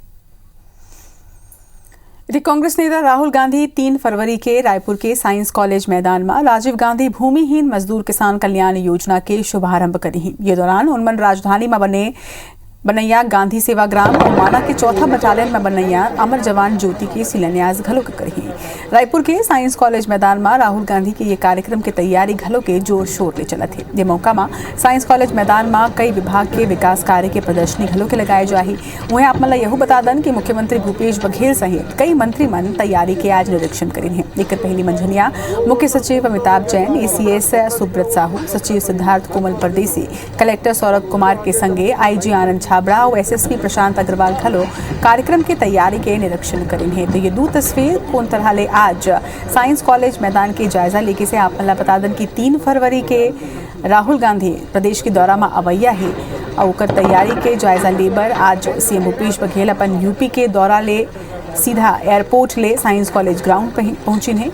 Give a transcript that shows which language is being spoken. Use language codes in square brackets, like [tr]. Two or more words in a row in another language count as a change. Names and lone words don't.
[hne] कांग्रेस नेता राहुल गांधी 3 फरवरी के रायपुर के साइंस कॉलेज मैदान में राजीव गांधी भूमिहीन मजदूर किसान कल्याण योजना के शुभारंभ करी। ये दौरान उनमन राजधानी में बने बनैया गांधी सेवाग्राम और माना के 4था बटालियन में बनैया अमर जवान ज्योति की शिलान्यास घलो के करी। रायपुर के साइंस कॉलेज मैदान में राहुल गांधी के ये कार्यक्रम की तैयारी घलो के जोर शोर ले चलत है। ये मौका में साइंस कॉलेज मैदान में कई विभाग के विकास कार्य के प्रदर्शनी घलो के लगाए जाही। वहीं आप मन यहू बता दन कि मुख्यमंत्री भूपेश बघेल सहित कई मंत्री मन तैयारी के आज निरीक्षण करीन है। एक पहली मंझनिया मुख्य सचिव अमिताभ जैन, ACS सुब्रत साहू, सचिव सिद्धार्थ कोमल परदेसी, कलेक्टर सौरभ कुमार के संगे IG आनंद छाबड़ा और एसएसपी प्रशांत अग्रवाल खलो कार्यक्रम की तैयारी के निरीक्षण करेंगे। तो ये दो तस्वीर कौन तरह ले आज साइंस कॉलेज मैदान के जायजा लेके से आप बतादन की 3 फरवरी के राहुल गांधी प्रदेश के दौरा में अवैया है और तैयारी के जायजा लेबर आज सीएम भूपेश बघेल अपन यूपी के दौरा ले सीधा एयरपोर्ट ले साइंस कॉलेज ग्राउंड पहुंची है।